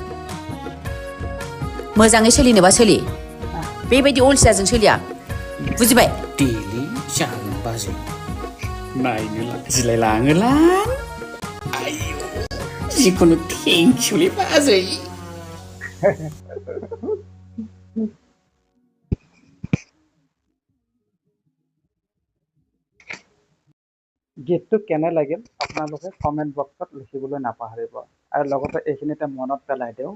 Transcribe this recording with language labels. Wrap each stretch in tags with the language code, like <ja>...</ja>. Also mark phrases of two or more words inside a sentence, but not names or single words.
<brx>मोजाङै सोलिनोबा सोलि बेबायदि अलसियाजों सोलिया बुजिबाय देलै जागोन बाजै नायनो लाजिलाय लाङोलां आयौ जिखुनु थेंकिउलै बाजै</brx> <as>গীতটো কেনে লাগিল আপোনালোকে কমেণ্ট বক্সত লিখিবলৈ নাপাহৰিব আৰু লগতে এইখিনিতে মনত পেলাই দিওঁ</as>